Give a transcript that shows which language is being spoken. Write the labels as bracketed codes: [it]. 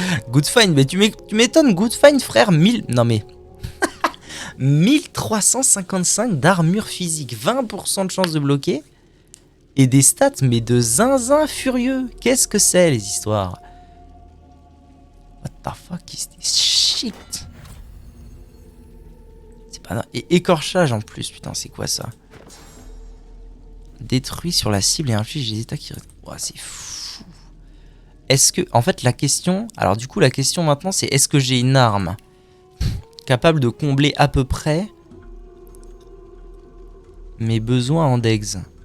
[en] Good find, [fr] mais tu m'étonnes, [en] good find, [fr] frère. 1000. Non, mais. 1355 d'armure physique, 20% de chance de bloquer. Et des stats, mais de zinzin furieux. Qu'est-ce que c'est, les histoires? [en] What the fuck is this shit? [fr] C'est pas... Et écorchage en plus, putain, c'est quoi ça? Détruit sur la cible et inflige des états qui... Ouah, c'est fou. Est-ce que... En fait, la question... Alors du coup, la question maintenant, c'est est-ce que j'ai une arme capable de combler à peu près mes besoins en dex?